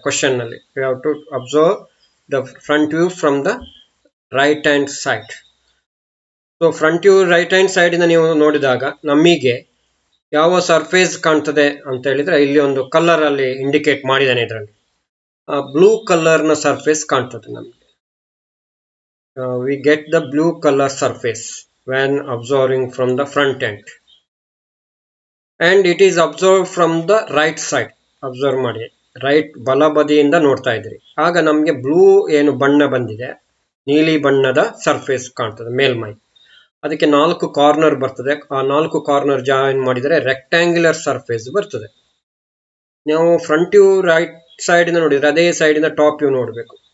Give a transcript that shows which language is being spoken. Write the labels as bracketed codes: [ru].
[kn] Question ನಲ್ಲಿ [en] we have to observe the front view from the right hand side. [kn] So front view right hand side ಇಂದ ನೀವು ನೋಡಿದಾಗ ನಮಗೆ ಯಾವ surface ಕಾಣ್ತದೆ ಅಂತ ಹೇಳಿದ್ರೆ ಇಲ್ಲಿ ಒಂದು ಕಲರ್ ಅಲ್ಲಿ ಇಂಡಿಕೇಟ್ ಮಾಡಿದ್ದಾನೆ. ಇದರಲ್ಲಿ ಬ್ಲೂ ಕಲರ್ ನ ಸರ್ಫೇಸ್ ಕಾಣ್ತದೆ ನಮಗೆ. [en] We get the blue colour surface when observing from the front end. And it is observed from the right side. [kn] Observe ಮಾಡಿ, ರೈಟ್ ಬಲಬದಿಯಿಂದ ನೋಡ್ತಾ ಇದ್ರಿ. ಆಗ ನಮಗೆ ಬ್ಲೂ ಏನು ಬಣ್ಣ ಬಂದಿದೆ, ನೀಲಿ ಬಣ್ಣದ ಸರ್ಫೇಸ್ ಕಾಣ್ತದೆ ಮೇಲ್ಮೈ. ಅದಕ್ಕೆ 4 ಕಾರ್ನರ್ ಬರ್ತದೆ. ಆ 4 ಕಾರ್ನರ್ ಜಾಯಿನ್ ಮಾಡಿದರೆ ರೆಕ್ಟ್ಯಾಂಗ್ಯುಲರ್ ಸರ್ಫೇಸ್ ಬರ್ತದೆ. ನಾವು ಫ್ರಂಟ್ ವ್ಯೂ ರೈಟ್ ಸೈಡ್ ಇಂದ ನೋಡಿದ್ರೆ ಅದೇ ಸೈಡ್ ಇಂದ ಟಾಪ್ ವ್ಯೂ ನೋಡಬೇಕು.